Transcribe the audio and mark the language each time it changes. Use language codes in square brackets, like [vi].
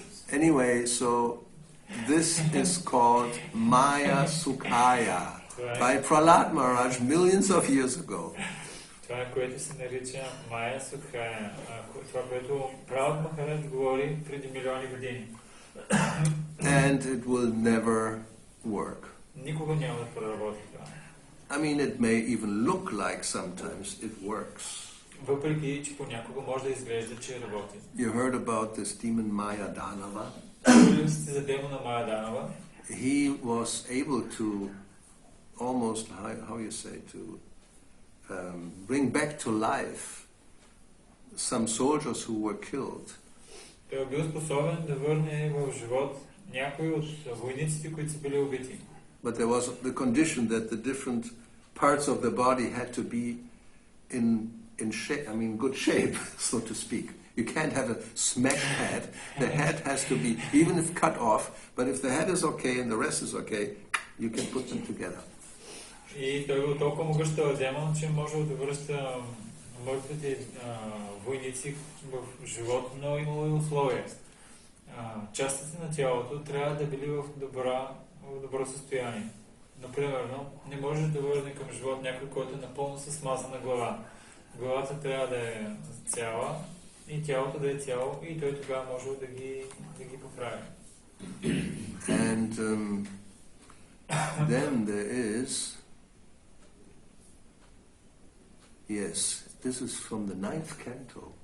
[en] Anyway, so this is called Maya Sukhaya by Prahlad Maharaj millions of years ago. [bg] Това е, което се нарича Майя Сукхая. Това, което Прабхупада Махарадж говори преди милиони години. [en] And it will never work. [bg] Никога няма да проработи това. [en] I mean, it may even look like sometimes it works. [bg] Въпреки, че понякога може да изглежда, че работи. [en] You heard about this demon Maya Danava? [bg] Чули сте за демона Майя Данава? [en] He was able to almost, how you say, to bring back to life some soldiers who were killed. [bg] Той е бил способен да върне в живот някои от войниците, които са били убити. [en] But there was the condition that the different parts of the body had to be in shape, I mean good shape, so to speak. You can't have a smashed head. The head has to be, even if cut off, but if the head is okay and the rest is okay, you can put them together. [bg] И той бил толкова могъщ този демон, че може да връща мъртвите войници в живот, но имало и условия. Частите на тялото трябва да били в добро състояние. Например, не може да върне към живот някой, който е напълно със смазана глава. Главата трябва да е цяла и тялото да е цяло, и той тогава може да ги поправи. [en] And then there is, yes, this is from the 9th canto.